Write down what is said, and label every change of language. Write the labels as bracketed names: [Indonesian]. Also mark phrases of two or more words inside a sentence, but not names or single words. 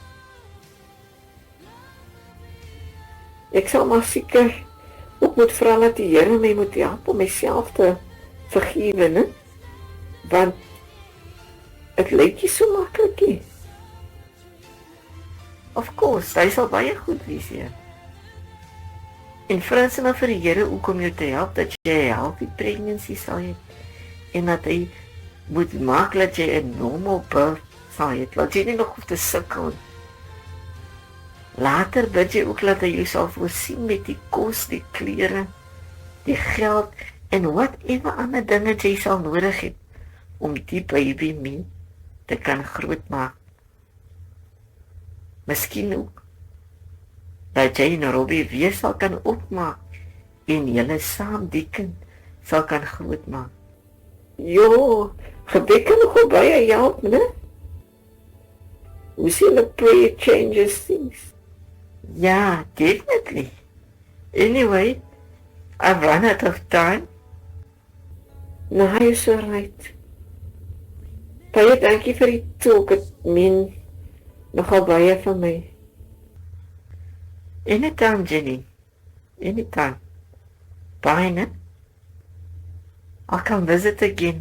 [Afrikaans] Ek sal maar seker ook moet vra dat die Here my moet help om myself te vergewe, né? Want het lyk nie so maklik nie. [English] Of course, [Afrikaans] hy sal baie goed wees hier. En vras maar vir die Here ook om jou te help dat jy 'n [English] healthy pregnancy [Afrikaans] sal hê en dat hy moet maak dat jy 'n [English] normal birth [Afrikaans] sal hê, dat jy nie nog hoef te sukkel. Later bid jy ook dat hy jou sal voorsien met die kos, die klere, die geld en whatever ander dinge jy sal nodig het om die baby mee te kan grootmaak. Miskien ook dat jy en Robbie weer sal kan opmaak en julle saam die kind sal kan grootmaak. Jo, gebed kan nog baie help, né? [English] We see the prayer changes things. Yeah, definitely. Anyway, I've run out of time. [Afrikaans] Nou, jy is so right. Baie dankie vir die talk, het meen nogal baie van my. [English] Anytime, Jenny. Anytime. Bye, ne? I'll come visit again.